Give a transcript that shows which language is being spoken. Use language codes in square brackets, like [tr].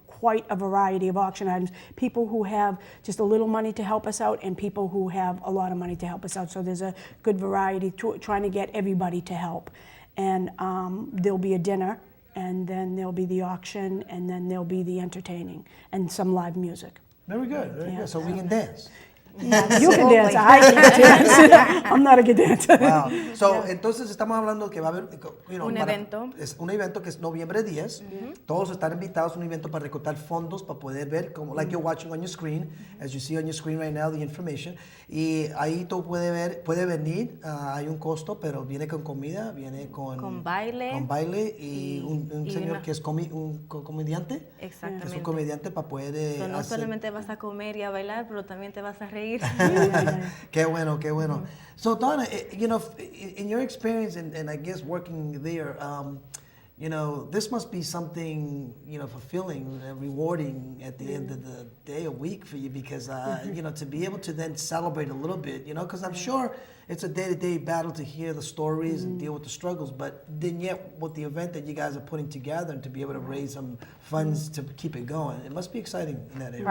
[en] quite a variety of auction items. People who have just a little money to help us out and people who have a lot of money to help us out. So there's a good variety, trying to get everybody to help. And there'll be a dinner, and then there'll be the auction, and then there'll be the entertaining and some live music. Very good, very good. So we can dance. You can dance, I can't dance. I'm not a good dancer. Wow. [es] So, entonces estamos hablando que va a haber Un evento. Es un evento que es noviembre 10. Todos están invitados a un evento para recortar fondos para poder ver, como [en] like you're watching on your screen, as you see on your screen right now, the information. [es] Y ahí tú puede venir, hay un costo, pero viene con comida, viene con baile. Con baile y un y señor una- que es un comediante. Exactamente. Es un comediante para poder So, no hacer... solamente vas a comer y a bailar, pero también te vas a reír. Qué bueno, qué bueno. [en] So Donna, you know, in your experience and I guess working there, you know, this must be something, you know, fulfilling and rewarding at the end of the day, a week for you, because, you know, to be able to then celebrate a little bit, you know, because I'm sure it's a day-to-day battle to hear the stories and deal with the struggles, but then yet with the event that you guys are putting together and to be able to raise some funds to keep it going, it must be exciting in that area.